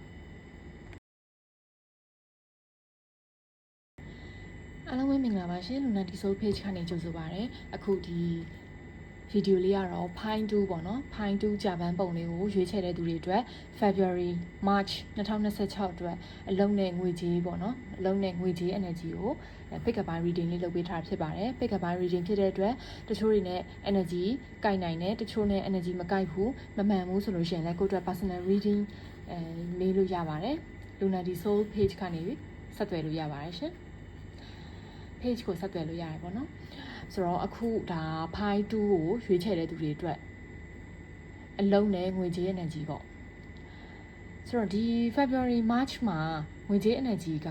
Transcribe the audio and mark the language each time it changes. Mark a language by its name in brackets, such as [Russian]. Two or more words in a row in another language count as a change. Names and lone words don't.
[Burmese] အားလုံးပဲမင်္ဂလာပါရှင် Lunati Soul Page ကနေကြိုဆိုပါရစေအခုဒီဗီဒီယိုလေးကတော့ Pine 2ပေါ့နော် Pine 2ဂျပန်ပုံလေးကိုရွေးချယ်တဲ့သူတွေအတွက် [English] February March [Burmese] 2026အတွက်အလုံးနဲ့ငွေကြေးပေါ့နော်အလုံးနဲ့ငွေကြေး energy ကို [English] pick up by reading [Burmese] လေးလုပ်ပေးထားဖြစ် ပါတယ် [English] pick up by reading [Burmese] ဖြစ်တဲ့အတွက်တချို့တွေနဲ့ energy ကိုက်နိုင်တယ်တချို့နဲ့ energy မကိုက်ဘူးမမှန်ဘူးဆိုလို့ရှိရင်လည်းကိုယ့်အတွက် [English] personal reading [Burmese] မေးလို့ရပါတယ် Lunati Soul Page ကနေဆက်သွယ်လို့ရပါတယ်ရှင် page ကို ဆက်သွယ်လို့ရတယ်ပေါ့နော်ဆိုတော့အခုဒါ Pine 2ကိုရွေးချယ်တဲ့သူတွေအတွက်အလုံးနဲ့ငွေကြေး energy ပေါ့ဆိုတော့ဒီ [English] February March [Burmese] မှာငွေကြေး energy က